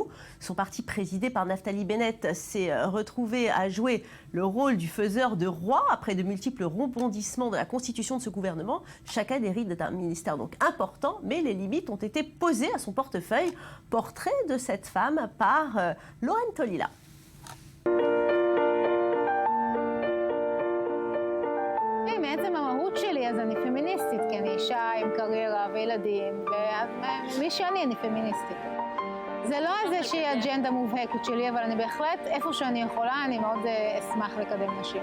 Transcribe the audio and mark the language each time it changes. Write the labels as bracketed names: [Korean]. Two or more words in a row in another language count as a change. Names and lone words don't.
[French] Son parti présidé par Naftali Bennett s'est retrouvé à jouer le rôle du faiseur de roi après de multiples rebondissements de la constitution de ce gouvernement. Shaked hérite d'un ministère donc important, mais les limites ont été posées à son portefeuille. Portrait de cette femme par Loren Tolila. [Hebrew] מעצם המהות שלי, אז אני פמיניסטית, כי אני אישה עם קריירה וילדים, ומי שאני, אני פמיניסטית. זה לא איזושהי אג'נדה מובהקת שלי, אבל אני בהחלט, איפה שאני יכולה, אני מאוד אשמח לקדם נשים.